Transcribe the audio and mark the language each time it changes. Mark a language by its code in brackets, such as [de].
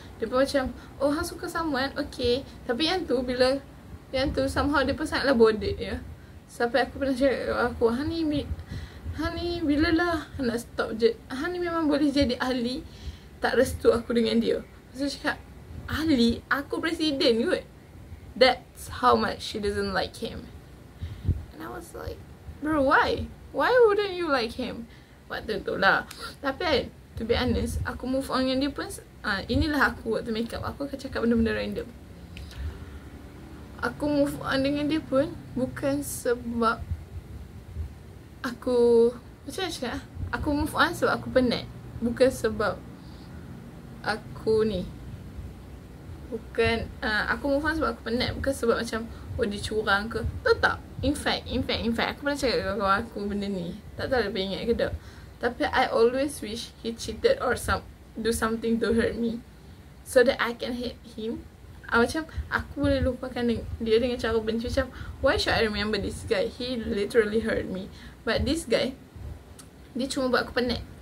[ms] Dia pun macam, oh hang suka [en] someone, [ms] okay. Tapi yang tu bila yang tu [en] somehow [ms] dia pun sangatlah [en] bothered [ms] ya. Sampai aku pernah cakap kat aku, hang ni bila lah nak stop je. Hang ni memang boleh jadi ahli. Tak restu aku dengan dia. Lepas tu cakap, ahli? Aku presiden kot. [en] That's how much she doesn't like him. And I was like, bro, why? Why wouldn't you like him? [ms] Waktu tu lah. Tapi kan, [en] to be honest, [ms] aku move on dengan dia pun inilah aku waktu make up. Aku akan cakap benda-benda random. Aku move on dengan dia pun bukan sebab aku, macam mana cakap, aku move on sebab aku penat. Bukan sebab aku ni, bukan aku move on sebab aku penat. Bukan sebab macam oh dia curang ke. Tahu tak? [en] In fact [ms] aku pernah cakap dengan kawan aku benda ni. Tak tahu dia ingat ke tak. Tapi [en] I always wish he cheated or do something to hurt me, so that I can hate him. [ms] Macam aku boleh lupakan dia dengan cara benci. Macam [en] why should I remember this guy? He literally hurt me. But this guy, [ms] dia cuma buat aku penat.